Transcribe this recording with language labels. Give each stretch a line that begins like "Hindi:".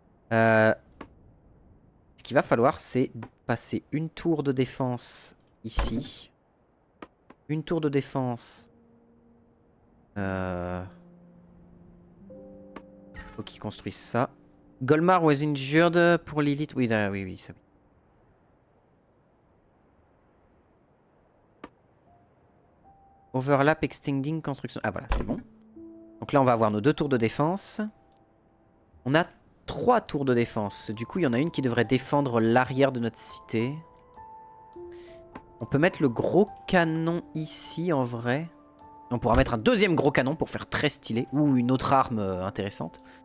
French: Ce qu'il va falloir, c'est passer une tour de défense ici. Une tour de défense. Faut qu'ils construisent ça.
English: Golmar was injured
French: pour Lilith. Oui, oui, ça.
English: Overlap, extending, construction.
French: Ah voilà, c'est bon. Donc là, on va avoir nos 2 tours de défense. On a 3 tours de défense. Du coup, il y en a une qui devrait défendre l'arrière de notre cité. On peut mettre le gros canon ici, en vrai. On pourra mettre un deuxième gros canon pour faire très stylé. Ou une autre arme intéressante.